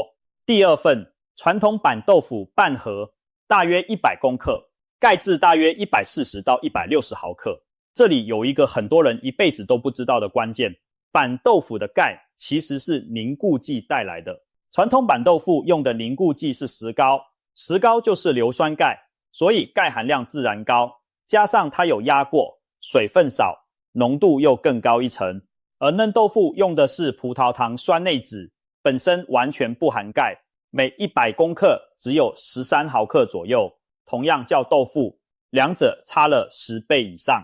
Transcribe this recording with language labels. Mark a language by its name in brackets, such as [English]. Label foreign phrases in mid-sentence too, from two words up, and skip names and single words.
[Chinese] 第二份，傳統板豆腐半盒，大約100公克，鈣質大約140到160毫克。這裡有一個很多人一輩子都不知道的關鍵，板豆腐的鈣其實是凝固劑帶來的。傳統板豆腐用的凝固劑是石膏，石膏就是硫酸鈣，所以鈣含量自然高，加上它有壓過，水分少，濃度又更高一層。而嫩豆腐用的是葡萄糖酸內酯，本身完全不含鈣，每100公克只有13毫克左右，同樣叫豆腐，兩者差了10倍以上。